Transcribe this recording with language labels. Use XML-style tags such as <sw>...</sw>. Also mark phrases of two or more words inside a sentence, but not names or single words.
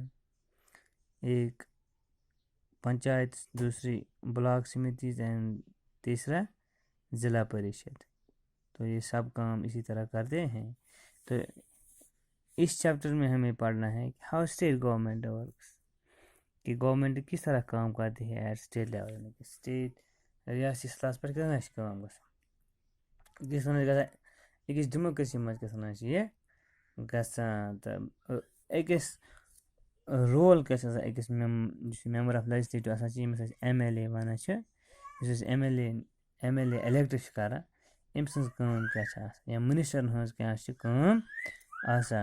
<ur>ایک پنچایت، دوسری بلاک سمیتیز اینڈ تیسرا ضلع پریشد. تو یہ سب کام اسی طرح کرتے ہیں. تو اس چیپٹر میں ہمیں پڑھنا ہے کہ</ur> <en>how state government works,</en> <ur>کہ گورنمنٹ کس طرح کام کرتی ہے</ur> <en>at state level.</en> <ks>یعنی کہ اسٹیٹ ریاستی سطحس پٮ۪ٹھ کِتھ چھِ کٲم گژھان. أکِس وَنو گژھان أکِس ڈیموکریسی منٛز کِتھ چھِ یہِ گژھان. تہٕ أکِس رول کیٛاہ چھِ آسان أکِس یُس</ks> <en>member of legislative</en> <ks>آسان چھِ ییٚمِس أسۍ MLA وَنان چھِ. یُس أسۍ MLA الیکٹ چھِ کران أمۍ سٕنٛز کٲم کیٛاہ چھِ آسان، یا مِنِسٹرن ہٕنٛز کیٛاہ چھِ کٲم آسان.</ks>